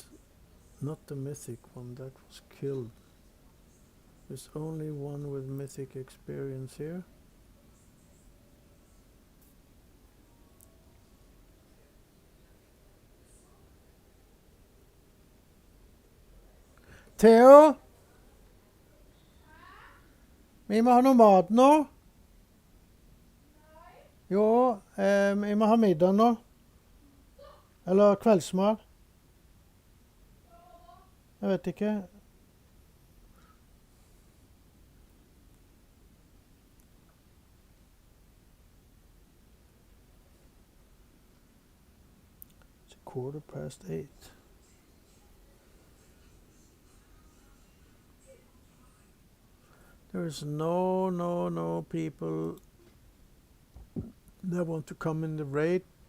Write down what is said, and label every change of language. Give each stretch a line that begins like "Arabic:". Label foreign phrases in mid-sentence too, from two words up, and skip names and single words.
English: Not the mythic one, that was killed. There's only one with mythic experience here. Theo?
Norwegian: Vi må ha noe mat nå. Jo, vi må ha middag nå. Eller kveldsmat. Jeg vet ikke.
English: It's 8:15. There's no people that want to come in the raid.